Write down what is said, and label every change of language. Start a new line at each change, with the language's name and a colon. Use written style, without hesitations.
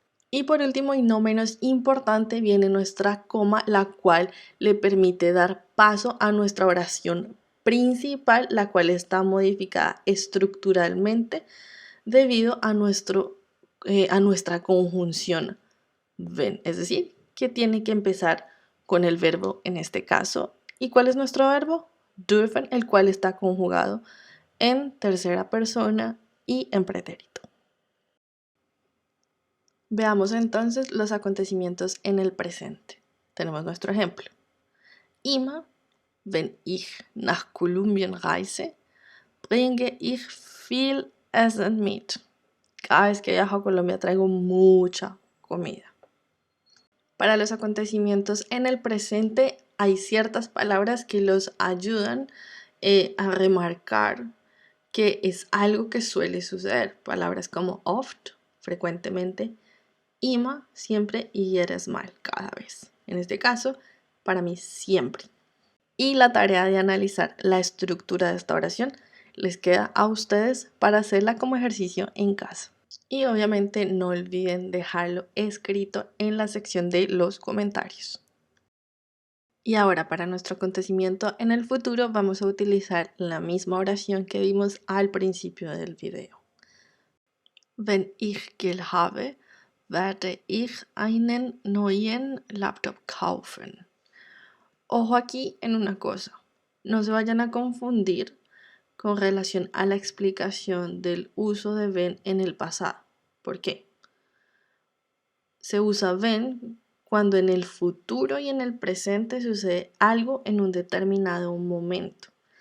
Spanish: Y por último y no menos importante viene nuestra coma, la cual le permite dar paso a nuestra oración principal, la cual está modificada estructuralmente debido a nuestra conjunción wenn, es decir, que tiene que empezar con el verbo en este caso. ¿Y cuál es nuestro verbo? Dürfen, el cual está conjugado en tercera persona y en pretérito. Veamos entonces los acontecimientos en el presente. Tenemos nuestro ejemplo.
German: Immer, wenn ich nach Kolumbien reise, bringe ich viel Essen mit.
Spanish: Cada vez que viajo a Colombia traigo mucha comida. Para los acontecimientos en el presente hay ciertas palabras que los ayudan a remarcar que es algo que suele suceder. Palabras como oft, frecuentemente, immer, siempre, y jedes mal, cada vez. En este caso, para mí, siempre. Y la tarea de analizar la estructura de esta oración les queda a ustedes para hacerla como ejercicio en casa. Y obviamente no olviden dejarlo escrito en la sección de los comentarios. Y ahora para nuestro acontecimiento en el futuro vamos a utilizar la misma oración que vimos al principio del video.
German: Wenn ich Geld habe, werde ich einen neuen Laptop kaufen.
Spanish: Ojo aquí en una cosa, no se vayan a confundir con relación a la explicación del uso de wenn en el pasado. ¿Por qué? Se usa wenn cuando en el futuro y en el presente sucede algo en un determinado momento.